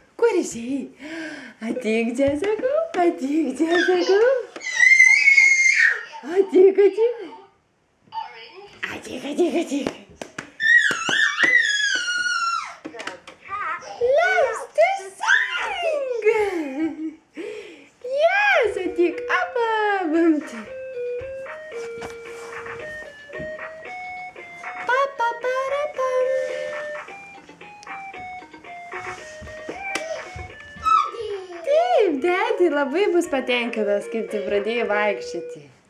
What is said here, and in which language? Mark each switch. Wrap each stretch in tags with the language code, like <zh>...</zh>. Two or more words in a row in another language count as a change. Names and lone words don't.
<lt>kur išėjai? Ateik čia, sakau, ateik čia, sakau. Ateik, ateik. Ateik, ateik, ateik.</lt> <en>Loves to sing. Yes,</en> <lt>ateik, apa, bamti. Pa-pa-para-pam. Taip, Dedi labai bus patenkintas, kaip tu pradėjai vaikščioti.</lt>